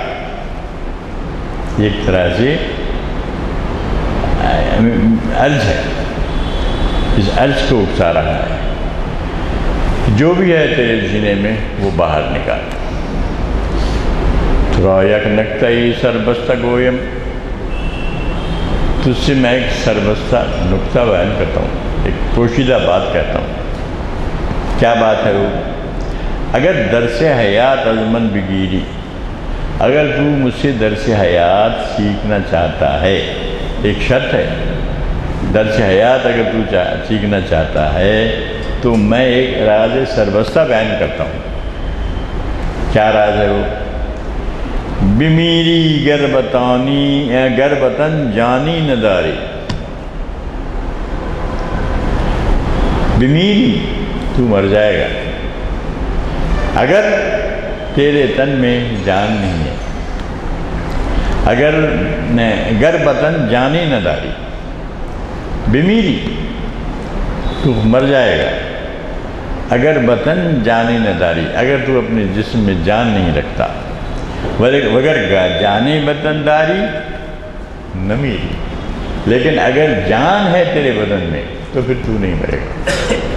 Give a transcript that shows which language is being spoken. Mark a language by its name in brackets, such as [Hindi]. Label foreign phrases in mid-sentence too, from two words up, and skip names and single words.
[Urdu] ایک طرح سے عرض ہے، اس عرض کو اکسا رہا ہے، جو بھی ہے تیرے سینے میں وہ باہر نکال۔ [Persian] تھوڑا یک نکتہی سربستہ گویم، [Urdu] تجھ سے میں ایک سربستہ نکتہ بیان کرتا ہوں، ایک پوشیدہ بات کہتا ہوں۔ کیا بات ہے وہ؟ [Persian] اگر درس حیات از من بگیری، [Urdu] اگر تو مجھ سے درس حیات سیکھنا چاہتا ہے، ایک شرط ہے، درس حیات اگر تو سیکھنا چاہتا ہے تو میں ایک راز سربستہ بیان کرتا ہوں۔ کیا راز ہے وہ؟ [Persian] بمیری گربتن جانی نداری، [Urdu] بمیری تو مر جائے گا اگر تیرے تن میں جان نہیں ہے، اگر [Persian] گربتن جانی نداری، [Urdu] بمیری تو مر جائے گا اگر [Persian] بطن جانی نداری، [Urdu] اگر تو اپنے جسم میں جان نہیں رکھتا، [Persian] وگر جانی بطن داری نہ میری، [Urdu] لیکن اگر جان ہے تیرے بدن میں تو پھر تو نہیں مرے گا۔